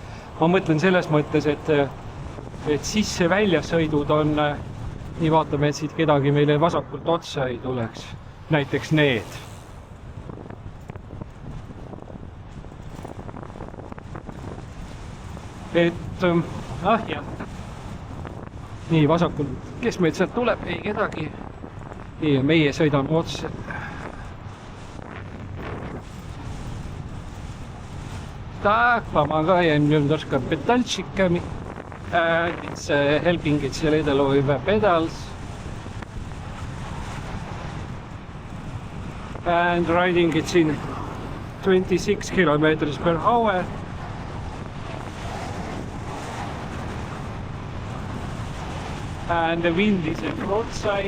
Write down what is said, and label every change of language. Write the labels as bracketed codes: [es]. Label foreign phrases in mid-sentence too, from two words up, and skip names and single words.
[et] Ma mõtlen selles mõttes, et sisse-väljasõidud on, nii vaatame, et siit kedagi meile vasakult otsa ei tuleks, näiteks need. et jah. Nii, vasakul, kes meid sealt tuleb, ei kedagi. Nii, meie sõidame otse. [ru] Так, помогаем немножко педальчиками. [en] It's helping it a little with the pedals. And riding it in 26 kilometers per hour. And the wind is at front side.